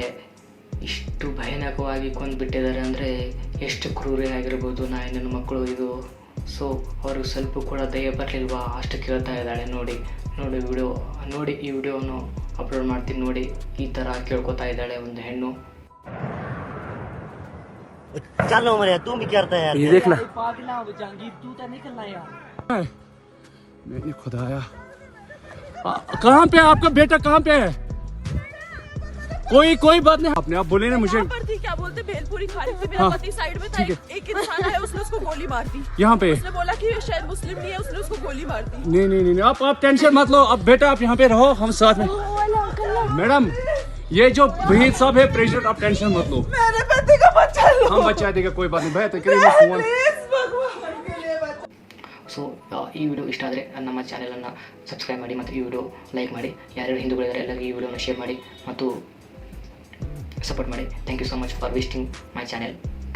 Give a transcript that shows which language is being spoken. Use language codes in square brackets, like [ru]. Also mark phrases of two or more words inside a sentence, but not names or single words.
[kn] ಇಷ್ಟು ಭಯಾನಕವಾಗಿ ಕೊಂದುಬಿಟ್ಟಿದ್ದಾರೆ ಅಂದರೆ ಎಷ್ಟು ಕ್ರೂರಿ ಆಗಿರ್ಬೋದು ನನ್ನ ಮಕ್ಕಳು ಇದು. ಸೊ ಅವ್ರಿಗೆ ಸ್ವಲ್ಪ ಕೂಡ ದಯ ಬರಲಿಲ್ವಾ, ಅಷ್ಟು ಕೇಳ್ತಾ ಇದ್ದಾಳೆ. ನೋಡಿ ವಿಡಿಯೋ ನೋಡಿ, ಈ ವಿಡಿಯೋವನ್ನು ಅಪ್ಲೋಡ್ ಮಾಡ್ತೀನಿ ನೋಡಿ. ಈ ಥರ ಕೇಳ್ಕೊತಾ ಇದ್ದಾಳೆ ಒಂದು ಹೆಣ್ಣು. [hi] चलो मरे तू भी करता है यार, ये देखना पागला हो जहांगीर, तू तो निकलना यार। नहीं खुदाया, कहाँ पे आपका बेटा, कहाँ पे है? कोई बात नहीं, आपने आप बोले ना मुझे। पर थी, क्या बोलते, भेलपुरी खा रही थी, मेरा पति साइड में था, एक इंसान आया, उसने उसको गोली मार दी। यहाँ पे उसने बोला कि शायद मुस्लिम नहीं है, उसने उसको गोली मार दी। नहीं, आप टेंशन मत लो। अब बेटा आप यहाँ पे रहो, हम साथ में। मैडम ये जो वहीद साहब है प्रेसिडेंट, आप टेंशन मत लो, मेरे पति का बच्चा लो, हम बचा देगा, कोई बात नहीं भैया। तो फोन [kn] ಸೊ ಈ ವಿಡಿಯೋ ಇಷ್ಟ ಆದರೆ ನಮ್ಮ ಚಾನೆಲನ್ನು ಸಬ್ಸ್ಕ್ರೈಬ್ ಮಾಡಿ ಮತ್ತು ಈ [en] video like [kn] ಮಾಡಿ. ಯಾರ್ಯಾರು ಹಿಂದೂಗಳಿದ್ದಾರೆ ಎಲ್ಲರಿಗೂ ಈ ವಿಡಿಯೋನ ಶೇರ್ ಮಾಡಿ ಮತ್ತು ಸಪೋರ್ಟ್ ಮಾಡಿ. [en] thank you so much for visiting my channel.